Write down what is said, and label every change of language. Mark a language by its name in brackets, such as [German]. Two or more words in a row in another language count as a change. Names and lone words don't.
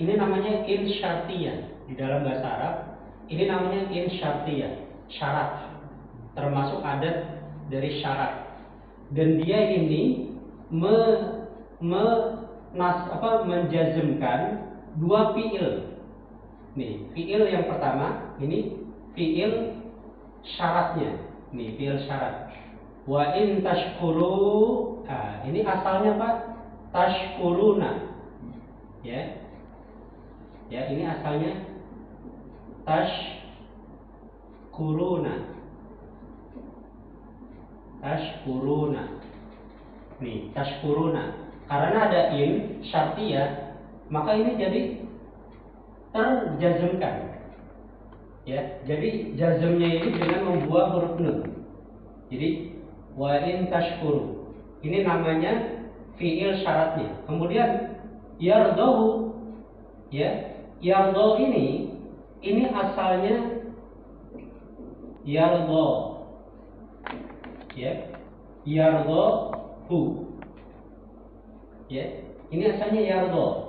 [Indonesian] Ini namanya [Arabic] إن الشرطية [Indonesian] di dalam bahasa Arab. Ini namanya [Arabic] إن الشرطية, [Indonesian] syarat, termasuk adat dari syarat. Dan dia ini menjazmkan dua fiil. Nih, fiil yang pertama ini fiil syaratnya. Nih, fiil syarat. [Arabic] وإن تشكروا. [Indonesian] Nah, ini asalnya Pak, tashkuruna. Ya. Ya, ini asalnya tashkuruna. Tashkuruna. Nih, tashkuruna. Karena ada [Arabic] إن الشرطية, [Indonesian] maka ini jadi terjazmkan. Ya, jadi jazmnya ini dengan membuang huruf nun. Jadi [Arabic] وإن تشكروا. [Indonesian] Ini namanya fiil syaratnya. Kemudian yardahu, ya, yardo ini asalnya yardo, ya, yardohu, ya, ini asalnya yardo.